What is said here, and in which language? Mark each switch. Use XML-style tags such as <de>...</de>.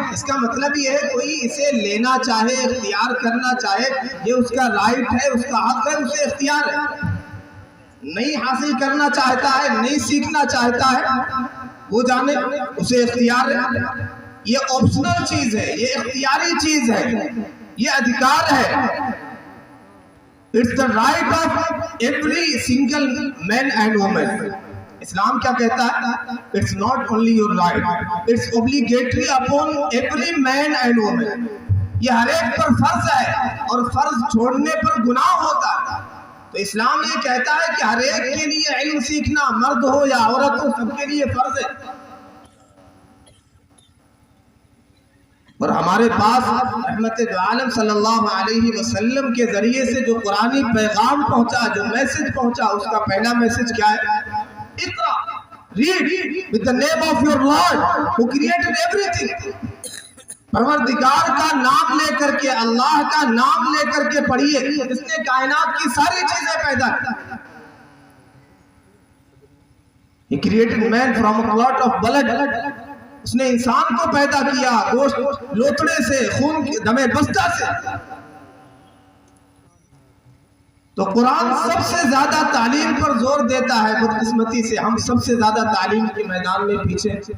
<ur>اس کا مطلب یہ ہے کوئی اسے لینا چاہے، اختیار کرنا چاہے، یہ اس کا رائٹ ہے، اس کا حق ہے، اسے اختیار ہے. نہیں حاصل کرنا چاہتا ہے، نہیں سیکھنا چاہتا ہے، وہ جانے، اسے اختیار ہے. یہ آپشنل چیز ہے، یہ اختیاری چیز ہے، یہ ادھیکار ہے.</ur> <en>It's the right of every single man and woman.</en> <ur>اسلام کیا کہتا ہے؟</ur> <en>It's not only your right, it's obligatory upon every man and woman.</en> <ur>یہ ہر ایک پر فرض ہے اور فرض چھوڑنے پر گناہ ہوتا ہے. تو اسلام یہ کہتا ہے کہ ہر ایک کے لیے علم سیکھنا، مرد ہو یا عورت ہو، سب کے لیے فرض ہے. اور ہمارے پاس رحمت دو عالم صلی اللہ علیہ وسلم کے ذریعے سے جو قرآنی پیغام پہنچا، جو میسج پہنچا، اس کا پہلا میسج کیا ہے؟ اقرا،</ur> <en>read with the name of your Lord who created everything.</en> <ur>پروردگار کا نام لے کر کے، اللہ کا نام لے کر کے پڑھیے، اس نے کائنات کی ساری چیزیں پیدا کی.</ur> <en>He created man from a clot of blood.</en> <ur>اس نے انسان کو پیدا کیا گوشت لوتڑے سے، خون دمے بستہ سے. تو قرآن سب سے زیادہ تعلیم پر زور دیتا ہے. بدقسمتی سے ہم سب سے زیادہ تعلیم کے میدان میں پیچھے.</ur>